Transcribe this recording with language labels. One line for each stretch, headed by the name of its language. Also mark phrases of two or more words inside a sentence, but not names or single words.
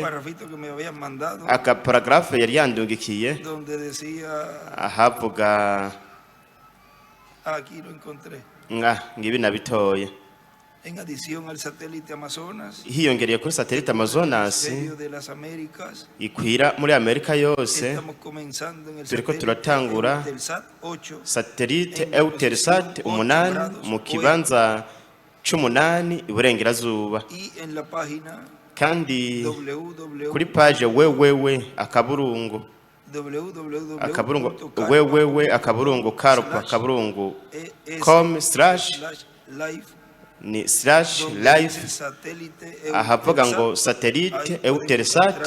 Rundi: Aka paragraphe yari yandungikiye ahavuga ngibi nabitoye hiyongereye kuri satellite Amazonas ikwira muri Amerika yose. Turiko turatangura satellite Eutelsat 8 mu kibanza c'umunani iburengerazuba.
Spanish: Y en la página
Rundi: Kandi www. kuri page wewewe akaburungu live ni /live ahavuga ngo satellite Eutelsat.